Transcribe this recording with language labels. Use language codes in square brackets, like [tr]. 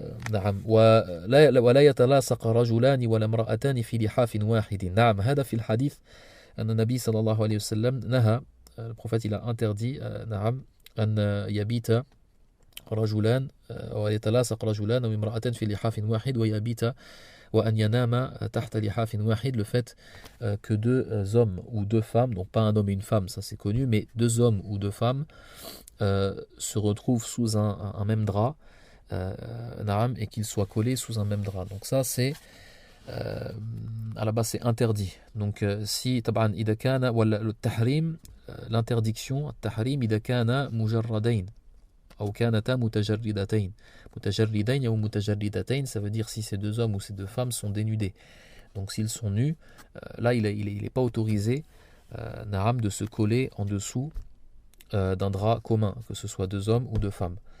[ar] نعم ولا يتلاصق رجلان ولا امرأتان في لحاف واحد. نعم هذا في الحديث أن النبي صلى الله عليه وسلم نهى, [fr] le prophète il a interdit [ar] نعم أن يبيت رجلان ويتلاصق رجلان أو امرأتان في لحاف واحد [fr] ويبيت وأن ينام تحت لحاف واحد, le fait que deux hommes ou deux femmes, donc pas un homme et une femme, ça c'est connu, mais deux hommes ou deux femmes se retrouvent sous un même drap, et qu'ils soient collés sous un même drap. Donc ça c'est à la base c'est interdit. Donc si [ar] طبعا إذا كان ولا التحريم, [fr] l'interdiction [ar] التحريم إذا كان مجردين أو كانتا متجردتين. متجردين أو متجردتين, [fr] ça veut dire si ces deux hommes ou ces deux femmes sont dénudés. Donc s'ils sont nus, là il est pas autorisé نعم de se coller en dessous d'un drap commun, que ce soit deux hommes ou deux femmes.